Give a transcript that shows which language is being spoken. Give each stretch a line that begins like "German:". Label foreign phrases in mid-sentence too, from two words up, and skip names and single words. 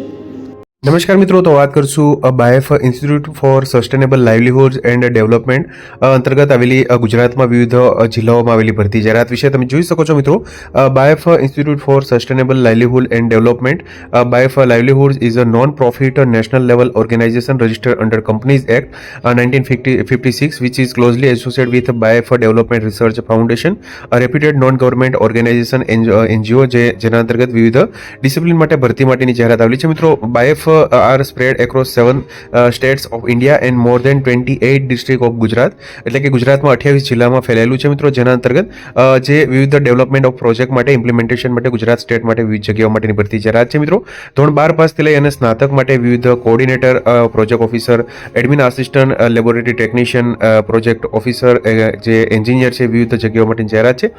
Gujarati: નમસ્કાર મિત્રો, તો વાત કરશું બાયફ ઇન્સ્ટિટ્યૂટ ફોર સસ્ટેનેબલ લાઇવલીહુડ્સ એન્ડ ડેવલપમેન્ટ અંતર્ગત આવેલી ગુજરાતમાં વિવિધ જિલ્લાઓમાં આવેલી ભરતી જાહેરાત વિશે તમે જોઈ શકો છો મિત્રો।
English: BAIF Institute for Sustainable Livelihood and Development BAIF Livelihoods is a non profit national level organization registered under Companies Act 1956 which is closely associated with BAIF Development Research Foundation, a reputed non government organization NGO
Gujarati: જેના અંતર્ગત વિવિધ ડિસિપ્લિન માટે ભરતી માટેની જાહેરાત આવેલી છે મિત્રો।
English: બાયફ are spread across 7 states of India and more than 28 district of Gujarat,
Gujarati: એટલે કે ગુજરાતમાં 28 જિલ્લામાં ફેલાયેલું છે મિત્રો, જેના અંતર્ગત જે વિવિધ
English: development of project
Gujarati: માટે ઇમ્પ્લિમેન્ટેશન માટે ગુજરાત સ્ટેટ માટે વિવિધ જગ્યાઓ માટેની ભરતી જાહેરાત છે મિત્રો। ધોરણ 12 પાસથી લઈ અને સ્નાતક માટે વિવિધ
English: coordinator, project officer, admin assistant, laboratory technician, project officer,
Gujarati: જે એન્જિનિયર છે, વિવિધ જગ્યાઓ માટેની જાહેરાત છે।